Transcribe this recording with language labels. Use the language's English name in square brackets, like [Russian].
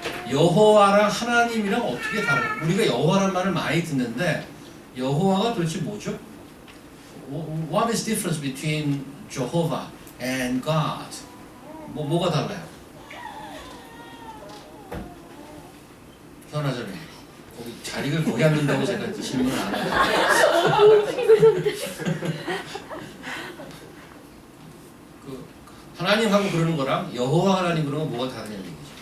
[Korean] 여호와랑 하나님이랑 어떻게 다른가? 우리가 여호와란 말을 많이 듣는데 여호와가 도대체 뭐죠? [English] What is the difference between Jehovah and God? [Korean] 뭐가 달라요? 현아자님 거기 자리를 거기 앉는다고 제가 질문을 안 해요. 그 하나님하고 그러는 거랑 여호와 하나님 그러는 건 뭐가 다르냐는 얘기죠.